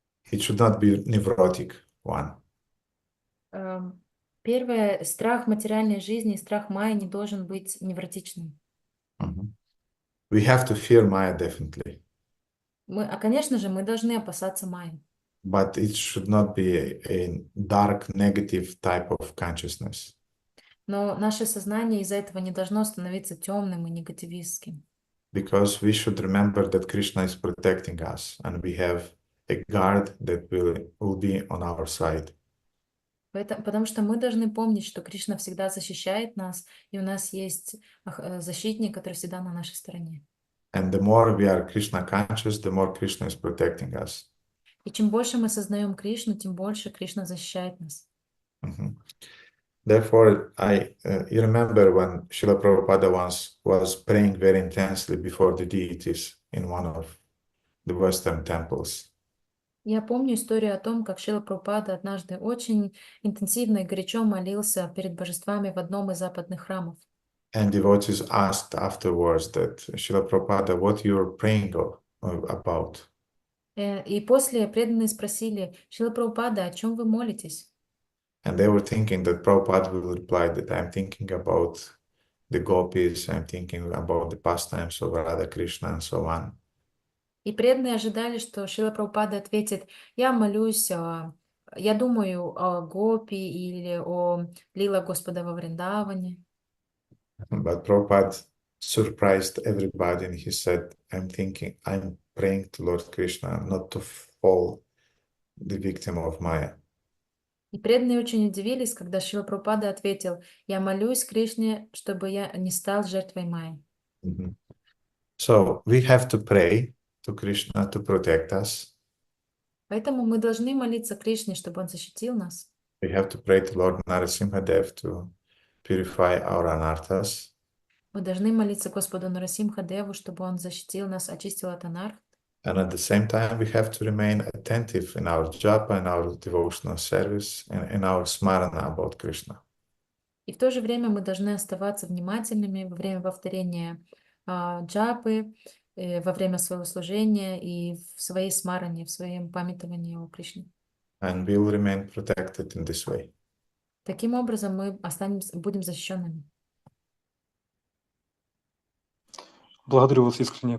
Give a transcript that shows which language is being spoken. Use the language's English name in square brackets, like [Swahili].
[English] It should not be neurotic one. [Russian] Первое, страх материальной жизни, страх Майи не должен быть невротичным. [English] We have to fear Maya definitely. [Russian] Конечно же, мы должны опасаться Майи. [English] But it should not be a dark, negative type of consciousness. [Russian] Но наше сознание из-за этого не должно становиться темным и негативистским. [English] Because we should remember that Krishna is protecting us, and we have a guard that will be on our side. [Russian] Потому что мы должны помнить, что Кришна всегда защищает нас, и у нас есть защитник, который всегда на нашей стороне. [English] And the more we are Krishna conscious, the more Krishna is protecting us. [Russian] И чем больше мы сознаем Кришну, тем больше Кришна защищает нас. [English] Therefore, you remember when Srila Prabhupada once was praying very intensely before the deities in one of the Western temples. [Russian] Я помню историю о том, как Шрила Прабхупада однажды очень интенсивно и горячо молился перед божествами в одном из западных храмов. [English] And devotees asked afterwards that, Srila Prabhupada, what you're praying about? [Russian] И после преданные спросили: Шрила Прабхупада, о чем вы молитесь? [English] And they were thinking that Prabhupada will reply that I'm thinking about the gopis, I'm thinking about the pastimes of Radha Krishna and so on. [Russian] И преданные ожидали, что Шрила Прабхупада ответит: я молюсь, я думаю о гопи или о лила Господа во Вриндаване. [English] But Prabhupada surprised everybody and he said, I'm praying to Lord Krishna not to fall the victim of Maya. [Russian] И преданные очень удивились, когда Шрила Прабхупада ответил: я молюсь Кришне, чтобы я не стал жертвой Майи. [English] So we have to pray to Krishna to protect us. [Russian] Поэтому мы должны молиться Кришне, чтобы он защитил нас. [English] We have to pray to Lord Narasimhadev to purify our anarthas. [Russian] Мы должны молиться Господу Нарасимха-деву, чтобы он защитил нас, очистил от анарх. [English] And at the same time, we have to remain attentive in our japa, in our devotional service, and in our smarana about Krishna. [Russian] И в то же время мы должны оставаться внимательными во время повторения джапы, во время своего служения и в своей смаране, в своем памятовании о Кришне. [English] And we will remain protected in this way. [Russian] Таким образом, мы будем защищенными. Благодарю вас искренне.